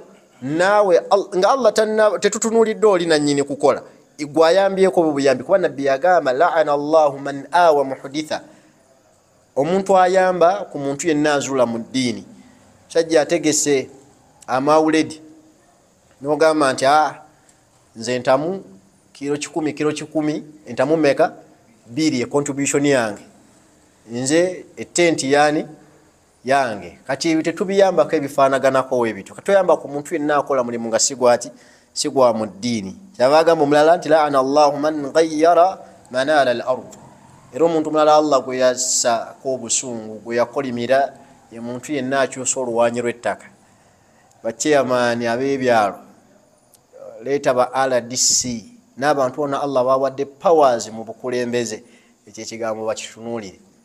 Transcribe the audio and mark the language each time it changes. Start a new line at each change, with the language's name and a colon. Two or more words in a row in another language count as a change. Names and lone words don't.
Ganda: naawe nga Allah tetutunuulidde oli nannyini kukola gwe ayambyeko bubuyambi kuba nabbi yagamba
Arabic: لعن الله من آوى محدثا
Ganda: omuntu ayamba ku muntu yenna azula mu ddiini sajja ategese amawuledi n'ogamba nti nze entamu kiro 10 entamu meka 2 contribution yange nze etenti yange kati tetubiyambako ebifaanaganako webityo katoyamba ku muntu yenna akola mulimu nga sigwa mu ddiini kyabagamba omulala nti
Arabic: لعن الله من غير منار الأرض
Ganda: era omuntu mulala Allah gwe yassako obusungu gwe yakolimira ye muntu yenna akyusa oluwanyi lw'ettaka bachairman ab'ebyalo leeta ba RDC n'abantu bona Allah bawadde powers mu bukulembeze ekyo ekigambo bakitunuulire